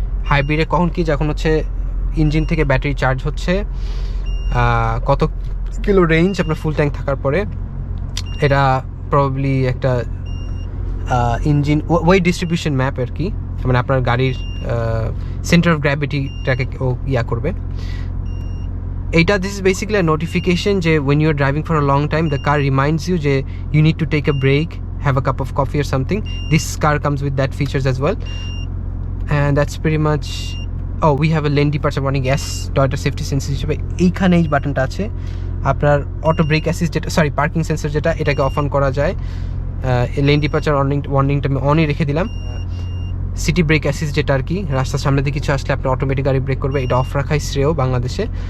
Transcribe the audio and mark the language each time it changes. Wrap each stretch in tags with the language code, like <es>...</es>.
<bn>হাইব্রিডে কখন কি, যখন হচ্ছে ইঞ্জিন থেকে ব্যাটারি চার্জ হচ্ছে, কত কিলো রেঞ্জ আপনার ফুল ট্যাঙ্ক থাকার পরে, এটা প্রবাবলি একটা ইঞ্জিন ওয়েট ডিস্ট্রিবিউশন ম্যাপ আর কি, মানে আপনার গাড়ির সেন্টার অফ গ্র্যাভিটিটাকে ও ইয়া করবে। এইটা</bn> <en>this is basically a notification</en> <bn>যে</bn> <en>when you are driving for a long time the car reminds you যে you need to take a break, have a cup of coffee or something. This car comes with that features as well, and that's pretty much. Oh, we have a lane departure warning.</en> <bn>Yes, Toyota safety sensor হিসেবে এইখানে এই বাটনটা আছে। আপনার auto break assist যেটা, sorry parking sensor যেটা, এটাকে of on করা যায়। লেন ডিপারচার ওয়ার্নিংটা আমি অনই রেখে দিলাম। সিটি ব্রেক অ্যাসিস্ট যেটা আর কি, রাস্তার সামনে দিয়ে কিছু আসলে আপনার অটোমেটিক গাড়ি ব্রেক করবে, এটা অফ রাখাই শ্রেয় বাংলাদেশে।</bn>